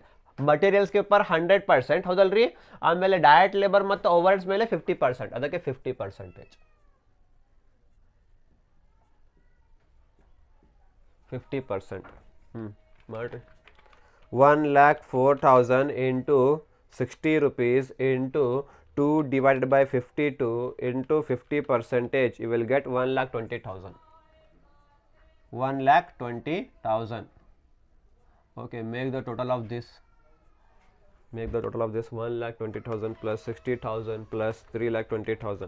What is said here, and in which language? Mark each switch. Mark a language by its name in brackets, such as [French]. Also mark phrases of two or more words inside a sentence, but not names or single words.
[Kannada] ಮಟೀರಿಯಲ್ಸ್ [Hindi] के ऊपर [Kannada] 100% ಹೌದಲ್ರಿ, ಆಮೇಲೆ [English] direct labour [Kannada] ಮತ್ತು ಓವರ್ಹೆಡ್ಸ್ ಮೇಲೆ 50%, ಅದಕ್ಕೆ 50%. [English] 50% ಮಾಡ್ರಿ 1,04,000 ಇಂಟು 60 rupees into 2 divided by 52 into 50%, you will get 1,20,000. 1,20,000. Okay, make the total of this. Make the total of this 1,20,000 plus 60,000 plus 3,20,000.